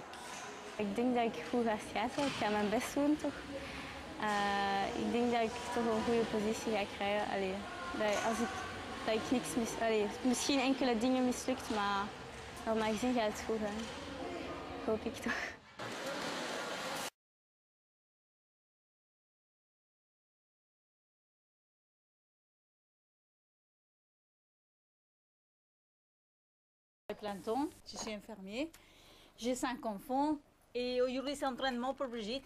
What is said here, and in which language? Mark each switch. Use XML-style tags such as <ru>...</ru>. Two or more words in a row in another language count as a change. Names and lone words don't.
<nl>Ik denk dat ik goed ga schaatsen. Ik ga mijn best doen, toch. Ik denk dat ik toch een goede positie ga krijgen. Dat ik niks misschien enkele dingen mislukt, maar normaal gezien gaat het goed gaan. Hoop ik toch.</nl> <fr>Planton, je suis infirmier. J'ai 5 enfants et aujourd'hui c'est entraînement pour Brigitte.</fr>